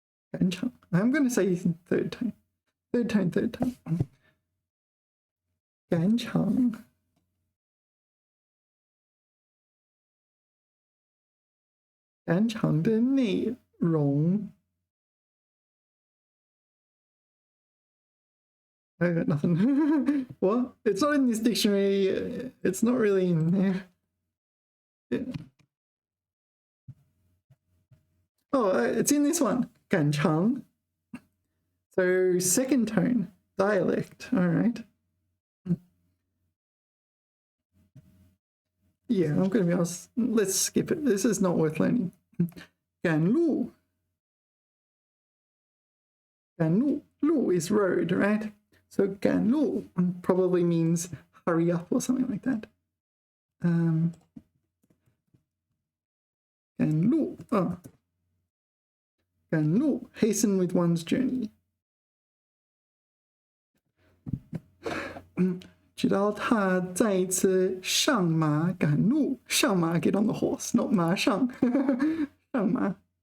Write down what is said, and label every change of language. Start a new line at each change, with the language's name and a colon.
English: 赶场 I'm going to say third tone. Third tone. 赶场
Chinese: 赶场的内容
English: I got nothing. What? It's not in this dictionary. It's not really in there. Yeah. Oh, it's in this one. 赶场 So second tone, dialect. All right. Yeah, I'm going to be honest. Let's skip it. This is not worth learning. 赶路 赶路 路 is road, right? So 赶路 probably means hurry up or something like that. 赶路 赶路 hasten with one's journey.
Chinese: 直到他再一次上马赶路，上马
English: get on the horse,
Chinese: not 马上上马。